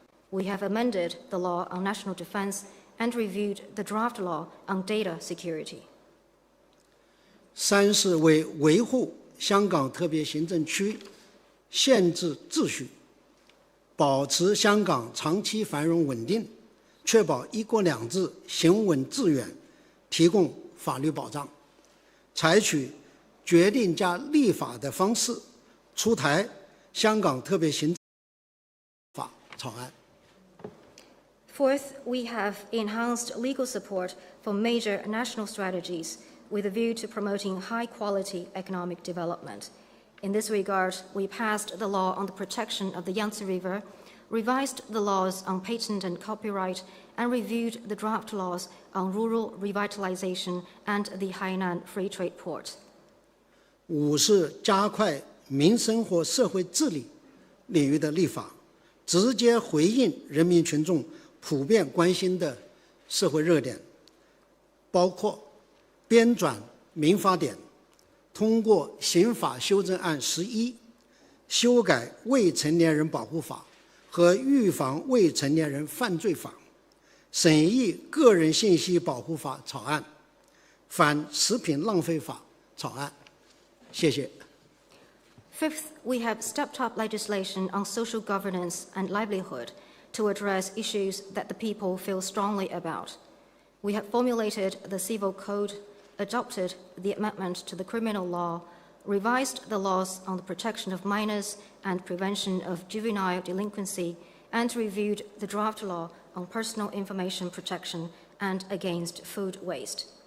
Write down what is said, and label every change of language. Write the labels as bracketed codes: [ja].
[en] We have amended the law on national defense and reviewed the draft law on data security. [zh] 3是为维护香港特别行政区宪制秩序，保持香港长期繁荣稳定，确保一国两制行稳致远，提供法律保障，采取决定加立法的方式出台香港特别行政法草案。 [en] Fourth, we have enhanced legal support for major national strategies with a view to promoting high-quality economic development. In this regard, we passed the law on the protection of the Yangtze River, revised the laws on patent and copyright, and reviewed the draft laws on rural revitalization and the Hainan Free Trade Port. [zh] 五是加快民生和社会治理领域的立法，直接回应人民群众普遍关心的社会热点，包括编纂民法典，通过刑法修正案11，修改未成年人保护法和预防未成年人犯罪法，审议个人信息保护法草案，反食品浪费法草案。谢谢。 [en] Fifth, we have stepped up legislation on social governance and livelihood to address issues that the people feel strongly about. We have formulated the civil code, adopted the amendment to the criminal law, revised the laws on the protection of minors and prevention of juvenile delinquency, and reviewed the draft law on personal information protection and against food waste.